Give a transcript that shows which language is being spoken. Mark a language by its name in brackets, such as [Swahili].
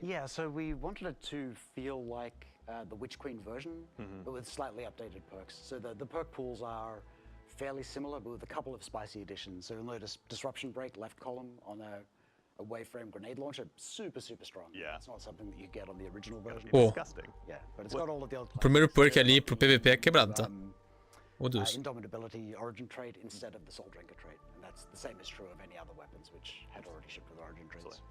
[English] Yeah, so we wanted it to feel like the Witch Queen version, but with slightly updated perks. So the perk pools are fairly similar, but with a couple of spicy additions. So you'll notice Disruption Break left column on a waveframe grenade launcher, super strong. Yeah. It's not something that you get on the original version. [Portuguese] Pô, [English] Disgusting. Yeah, but it's got all of the old [Portuguese] o primeiro perk ali pro PVP é quebrado, tá? Meu Deus. [English] Indomitability origin trait instead of the Soul Drinker trait. And that's the same is true of any other weapons which had already shipped with origin traits.